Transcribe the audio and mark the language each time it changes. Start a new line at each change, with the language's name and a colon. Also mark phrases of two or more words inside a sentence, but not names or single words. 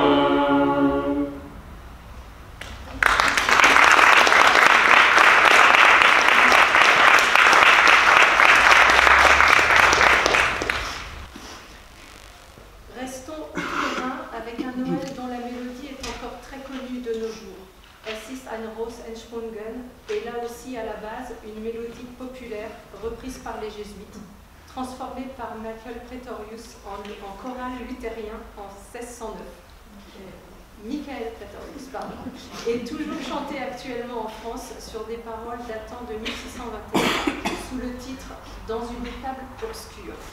French: Restons outre-Rhin avec un Noël dont la mélodie est encore très connue de nos jours. Es ist ein Ros entsprungen est là aussi à la base une mélodie populaire reprise par les jésuites, transformée par Michael Pretorius en chorale luthérien en 1609. Michael Pretorius, pardon, est toujours chanté actuellement en France sur des paroles datant de 1621 sous le titre « Dans une table obscure ».